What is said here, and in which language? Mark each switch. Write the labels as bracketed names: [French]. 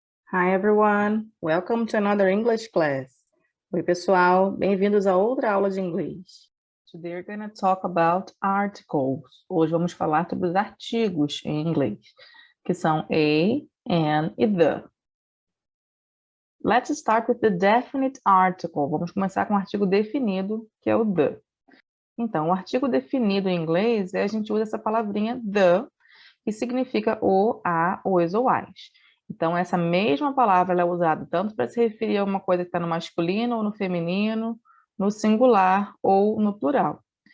[English] Hi everyone, welcome to another English class. [Portuguese] Oi pessoal, bem-vindos a outra aula de inglês. [English] Today we're going to talk about articles. [Portuguese] Hoje vamos falar sobre os artigos em inglês, que são a, an e the. [English] Let's start with the definite article. [Portuguese] Vamos começar com o artigo definido, que é o the. Então, o artigo definido em inglês, a gente usa essa palavrinha the, que significa o, a, os ou as. Então, essa mesma palavra ela é usada tanto para se referir a uma coisa que está no masculino ou no feminino, no singular ou no plural.